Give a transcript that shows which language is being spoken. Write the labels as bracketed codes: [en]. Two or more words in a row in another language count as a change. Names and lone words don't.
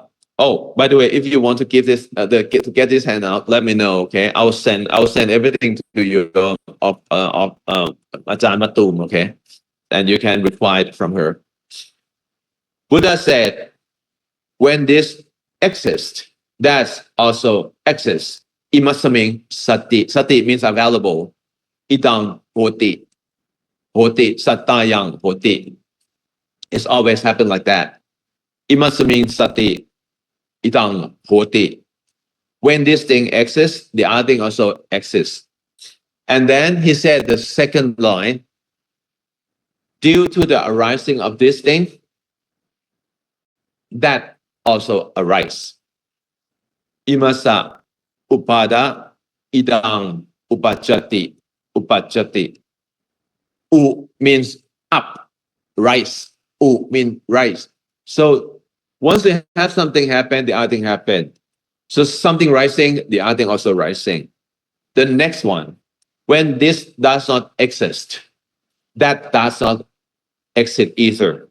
[en] Oh, by the way, if you want to give this to get this handout, let me know. Okay, I'll send everything to you of Ajahn Matum. Okay, and you can reply it from her. Buddha said, when this exists, that also exists. [pi] Imasaming sati. [en] Sati means available. [pi] Idang hoti. Hoti. Satayang hoti. [en] It's always happened like that. [pi] Imasaming sati. Idang hoti. [en] When this thing exists, the other thing also exists. And then he said the second line, due to the arising of this thing, that also arise. [pi] Imasa upada idang upajati. Upajati. [en] U means up, rise. U means rise. So once you have something happen, the other thing happen. So something rising, the other thing also rising. The next one, when this does not exist, that does not exist either.